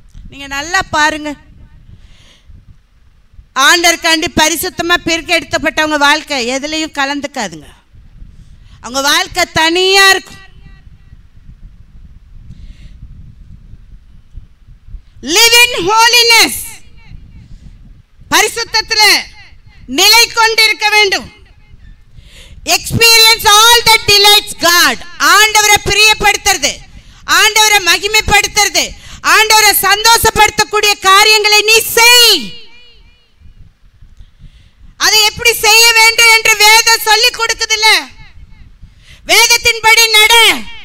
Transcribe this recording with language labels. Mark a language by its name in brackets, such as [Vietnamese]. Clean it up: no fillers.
[Tamil] நீங்க நல்லா பாருங்க, ஆண்டவருக்காண்டி பரிசுத்தமா பிரித்தெடுக்கப்பட்டவங்க வாழ்க்கை எதுலையும் கலந்துக்காதுங்க. அவங்க வாழ்க்கை தனியா இருக்கும். [English] live in holiness. [Tamil] பரிசுத்தத்துல நிலை கொண்டிருக்க வேண்டும். [English] experience all that delights God. [Tamil] ஆண்டவரை பிரியப்படுத்துறது, ஆண்டவரை மகிமைப்படுத்துறது, ஆண்டவரை சந்தோஷப்படுத்தக்கூடிய காரியங்களை நீ செய். அதை எப்படி செய்ய வேண்டும் என்று வேதம் சொல்லி கொடுக்குதுல்ல? வேதத்தின்படி நட.